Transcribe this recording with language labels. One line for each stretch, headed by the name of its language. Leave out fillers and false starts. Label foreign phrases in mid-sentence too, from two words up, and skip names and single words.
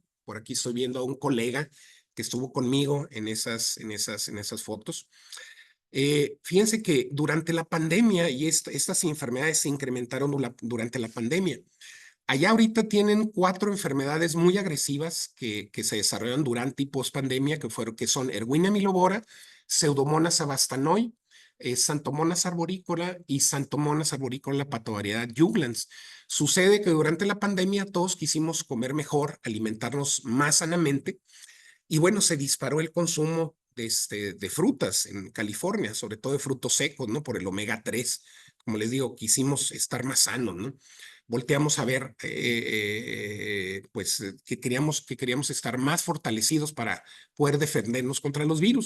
Spanish: Por aquí estoy viendo a un colega que estuvo conmigo en esas fotos. Fíjense que durante la pandemia, y estas enfermedades se incrementaron durante la pandemia. Allá ahorita tienen 4 enfermedades muy agresivas que se desarrollan durante y post pandemia, que son Erwinia milobora, Pseudomonas abastanoy, Xanthomonas arborícola y Xanthomonas arborícola la patovariedad Juglans. Sucede que durante la pandemia todos quisimos comer mejor, alimentarnos más sanamente, y bueno, se disparó el consumo de frutas en California, sobre todo de frutos secos, ¿no? Por el omega 3. Como les digo, quisimos estar más sanos, ¿no? Volteamos a ver, pues, que queríamos estar más fortalecidos para poder defendernos contra los virus.